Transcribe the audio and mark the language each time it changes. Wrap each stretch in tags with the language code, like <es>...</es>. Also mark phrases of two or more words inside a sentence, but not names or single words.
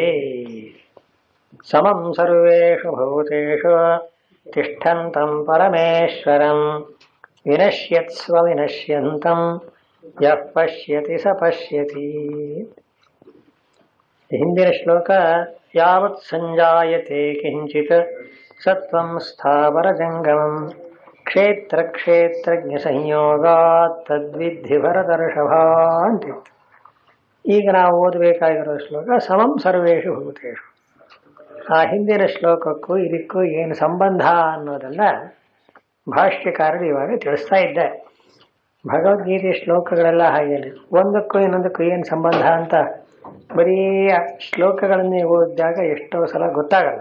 <sa>समं सर्वेषु भूतेषु तिष्ठन्तं परमेश्वरं विनश्यत्स्व विनश्यन्तं यः पश्यति स पश्यति।</sa> <kn>ಹಿಂದಿನ ಶ್ಲೋಕ</kn> <sa>ಯಾವತ್ ಸಂಜಾಯತೆ ಕಿಂಚಿತ್ ಸತ್ವಂ ಸ್ಥಾವರ ಜಂಗಮಂ ಕ್ಷೇತ್ರ ಕ್ಷೇತ್ರಜ್ಞ ಸಂಯೋಗಾತ್ ತದ್ವಿಧಿ ಭರತರ್ಷಭ ಅಂತಿತ್ತು.</sa> <kn>ಈಗ ನಾವು ಓದಬೇಕಾಗಿರೋ ಶ್ಲೋಕ</kn> <sa>ಸಮಂ ಸರ್ವೇಷು ಭೂತೇಷು.</sa> <kn>ಆ ಹಿಂದಿನ ಶ್ಲೋಕಕ್ಕೂ ಇದಕ್ಕೂ ಏನು ಸಂಬಂಧ ಅನ್ನೋದನ್ನ ಭಾಷ್ಯಕಾರರು ಇವಾಗ ತಿಳಿಸ್ತಾ ಇದ್ದಾರೆ. ಭಗವದ್ಗೀತೆ ಶ್ಲೋಕಗಳೆಲ್ಲ ಹಾಗೇನೆ, ಒಂದಕ್ಕೂ ಇನ್ನೊಂದಕ್ಕೂ ಏನು ಸಂಬಂಧ ಅಂತ ಬರೀ ಶ್ಲೋಕಗಳನ್ನೇ ಓದಿದಾಗ ಎಷ್ಟೋ ಸಲ ಗೊತ್ತಾಗಲ್ಲ.</kn>